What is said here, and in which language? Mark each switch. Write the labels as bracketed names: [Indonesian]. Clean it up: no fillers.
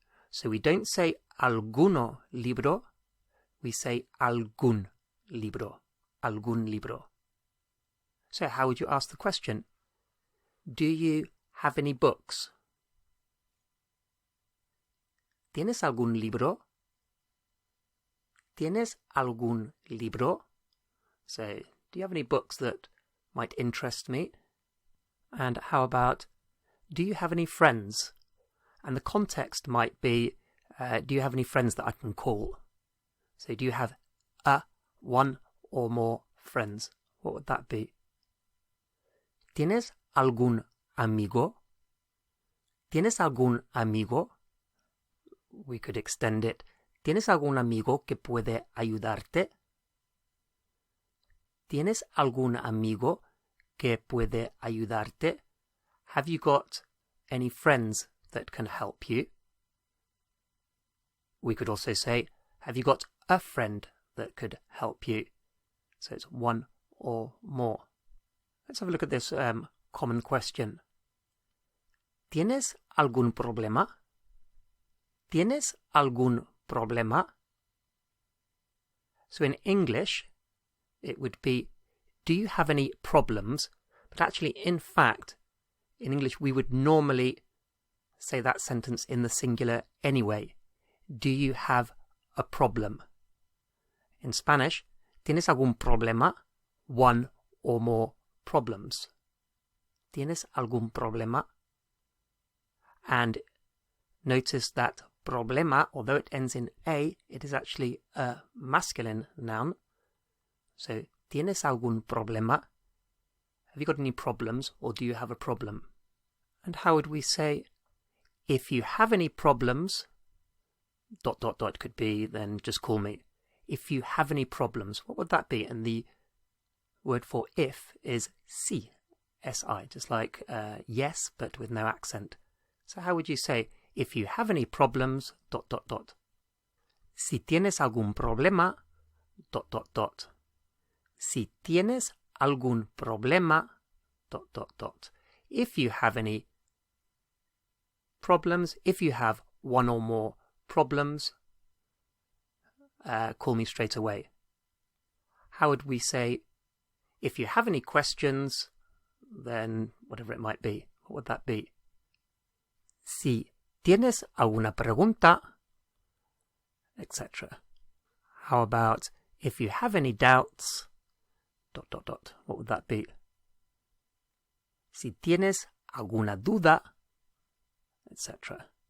[English] So we don't say [Spanish] alguno libro, [English] we say [Spanish] algún libro, [English] algún libro. So how would you ask the question? Do you have any books? [Spanish] ¿Tienes algún libro? ¿Tienes algún libro? [English] So, do you have any books that might interest me? And how about, do you have any friends? And the context might be, do you have any friends that I can call? So, do you have one or more friends? What would that be? [Spanish] ¿Tienes algún amigo? ¿Tienes algún amigo? [English] We could extend it. [Spanish] ¿Tienes algún amigo que puede ayudarte? ¿Tienes algún amigo que puede ayudarte? [English] Have you got any friends that can help you? We could also say, have you got a friend that could help you? So it's one or more. Let's have a look at this common question. [Spanish] ¿Tienes algún problema? ¿Tienes algún problema? [English] So in English, it would be, do you have any problems? But actually, in fact, in English, we would normally say that sentence in the singular anyway. Do you have a problem? In Spanish, [Spanish] ¿tienes algún problema? [English] One or more problems. [Spanish] ¿Tienes algún problema? [English] And notice that problema, although it ends in a, it is actually a masculine noun. [Spanish] So, ¿tienes algún problema? [English] Have you got any problems, or do you have a problem? And how would we say, if you have any problems, ... could be, then just call me. If you have any problems, what would that be? And the word for if is si, S-I, just like yes, but with no accent. So how would you say, if you have any problems, ... [Spanish] Si tienes algún problema, ... Si tienes algún problema, ... [English] If you have any problems, if you have one or more problems, call me straight away. How would we say, if you have any questions, then whatever it might be, what would that be? [Spanish] Si tienes alguna pregunta, etc. [English] How about, if you have any doubts, ... What would that be? [Spanish] Si tienes alguna duda, etc.